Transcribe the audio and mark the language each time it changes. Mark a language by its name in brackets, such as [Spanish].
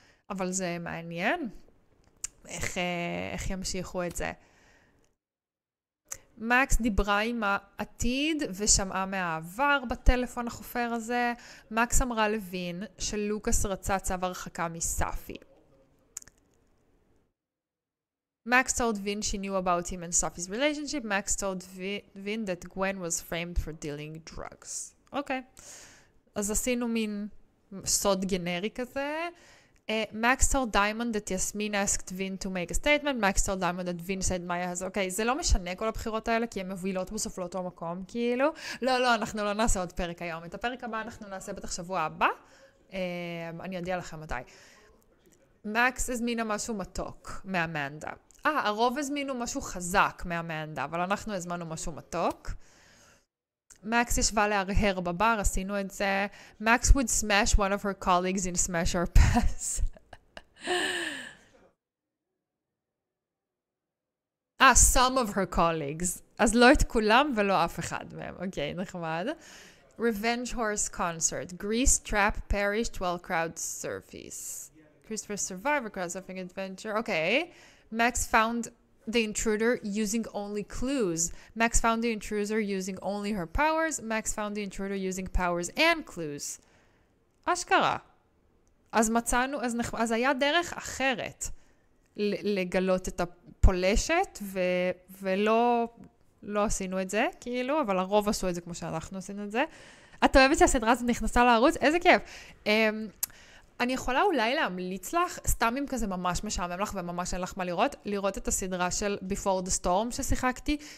[Hebrew] אבל זה מעניין, איך ימשיכו את זה. מקס דיברה עם העתיד ושמעה מהעבר בטלפון החופר הזה. מקס אמרה לוין שלוקאס רצה צו הרחקה מספי. [English] Max told Vin she knew about him and Sophie's relationship. Max told Vin that Gwen was framed for dealing drugs. [Hebrew] אוקיי. אז עשינו מין סוד גנרי כזה. [English] Max told Diamond that Yasmin asked Vin to make a statement. Max told Diamond that Vin said Maya has... [Hebrew] אוקיי, זה לא משנה כל הבחירות האלה, כי הן מובילות בסוף לאותו מקום, כאילו. לא, אנחנו לא נעשה עוד פרק היום. את הפרק הבא אנחנו נעשה בטח שבוע הבא. אני אודיע לכם מתי. מקס הזמינה משהו מתוק מאמנדה. הרוב הזמינו משהו חזק מאמנדה, אבל אנחנו הזמנו משהו מתוק. מקס ישבה להרהר בבר, עשינו את זה. [English] Max would smash one of her colleagues in Smash or Pass. some of her colleagues. [Hebrew] אז לא את כולם ולא אף אחד מהם. אוקיי, נחמד. Revenge Horse Concert. [English] Grease Trap perished while crowd surface. Christopher survivor crowd surfing adventure. אוקיי. Max found the intruder using only clues. Max found the intruder using only her powers. Max found the intruder using powers and clues. אשכרה. [Hebrew] אז מצאנו, אז היה דרך אחרת לגלות את הפולשת, ולא עשינו את זה, כאילו, אבל הרוב עשו את זה כמו שאנחנו עשינו את זה. את אוהבת שהסדרה הזאת נכנסה לערוץ? איזה כיף. אני יכולה אולי להמליץ לך, סתם אם כזה ממש משעמם לך וממש אין לך מה לראות את הסדרה של Before the Storm ששיחקתי.